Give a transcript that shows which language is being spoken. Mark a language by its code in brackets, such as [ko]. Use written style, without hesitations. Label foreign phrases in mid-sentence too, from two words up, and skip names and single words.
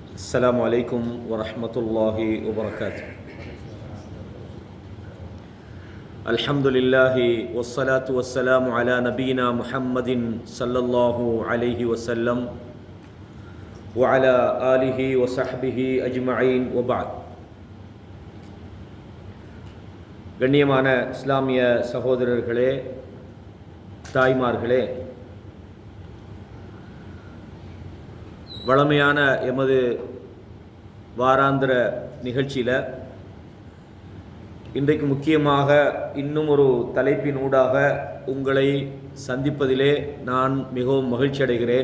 [ar] السلام عليكم ورحمة الله وبركاته. الحمد لله والصلاة والسلام على نبينا محمد صلى الله عليه وسلم وعلى آله وصحبه أجمعين وبعد. [ta] கண்ணியமான இஸ்லாமிய சகோதரர்களே, தாய்மார்களே, வளமையான எமது வாராந்திர நிகழ்ச்சியில் இன்றைக்கு முக்கியமாக இன்னும் ஒரு தலைப்பினூடாக உங்களை சந்திப்பதிலே நான் மிகவும் மகிழ்ச்சி அடைகிறேன்.